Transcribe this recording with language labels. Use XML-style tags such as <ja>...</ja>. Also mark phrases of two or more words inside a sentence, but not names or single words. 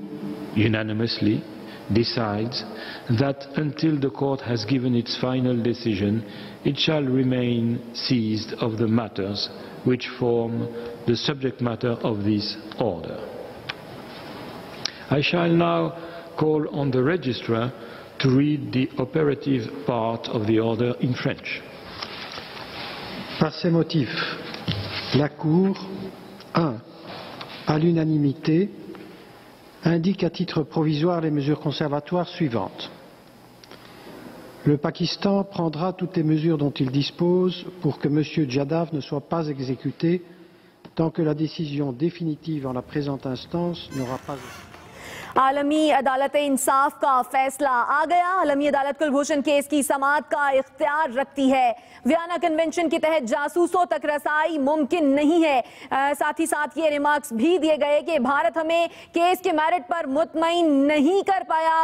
<en>Unanimously decides that until the court has given its final decision, it shall remain seized of the matters which form the subject matter of this order. I shall now call on the registrar to read the operative part of the order in French.</en> <fr>Par ces motifs, la Cour, 1. À l'unanimité, indique à titre provisoire les mesures conservatoires suivantes. Le Pakistan prendra toutes les mesures dont il dispose pour que M. Yadav ne soit pas exécuté tant que la décision définitive en la présente instance n'aura pas été.</fr> <ur>عالمی عدالت انصاف کا فیصلہ آ گیا. عالمی عدالت کلبھوشن کیس کی سماعت کا اختیار رکھتی ہے. ویانا کنونشن کے تحت جاسوسوں تک رسائی ممکن نہیں ہے. ساتھ ہی ساتھ یہ ریمارکس بھی دیے گئے کہ بھارت ہمیں کیس کے میرٹ پر مطمئن نہیں کر پایا.</ur>